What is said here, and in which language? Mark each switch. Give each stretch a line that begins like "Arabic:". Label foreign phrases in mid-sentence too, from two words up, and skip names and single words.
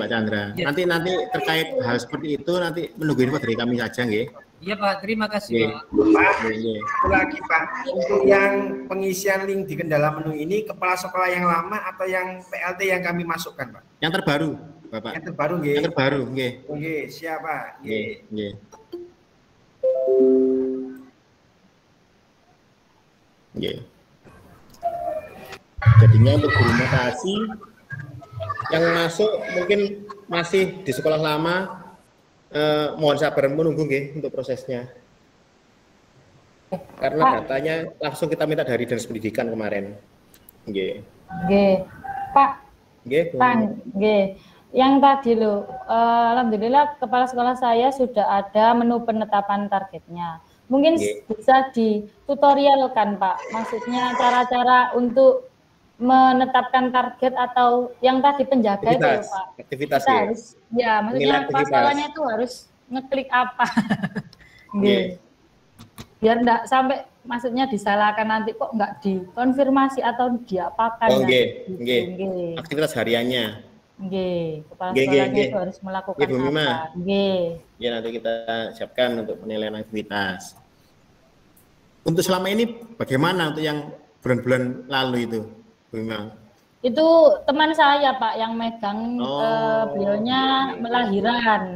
Indonesian: Nanti terkait hal seperti itu nanti menunggu info dari kami saja nggih. Iya Pak, terima kasih Pak. Pak, satu lagi Pak, untuk yang pengisian link di kendala menu ini kepala sekolah yang lama atau yang PLT yang kami masukkan Pak? Yang terbaru, Bapak. Yang terbaru, nggih. Yang terbaru, nggih. Nggih, siap Pak. Nggih. Nggih. Nggih. Jadinya untuk guru mutasi yang masuk mungkin masih di sekolah lama, mohon sabar menunggu nggih untuk prosesnya. Karena datanya langsung kita minta dari Dinas Pendidikan kemarin. Nggih. Nggih. Pak. Nggih. Pak, nggih. Yang tadi loh, alhamdulillah kepala sekolah saya sudah ada menu penetapan targetnya. Mungkin bisa ditutorialkan Pak, maksudnya cara-cara untuk menetapkan target atau yang tadi penjaga aktivitas, itu Pak. Aktivitas kita harus, ya maksudnya kepala sekolahnya itu harus ngeklik apa. Biar enggak sampai maksudnya disalahkan nanti kok enggak dikonfirmasi atau diapakan. Nggih. Aktivitas hariannya. Nggih, kepala sekolahnya itu harus melakukan apa. Nggih. Ya nanti kita siapkan untuk penilaian aktivitas. Untuk selama ini bagaimana untuk yang bulan-bulan lalu itu, Bu Mima? Itu teman saya Pak yang megang, beliaunya lahiran.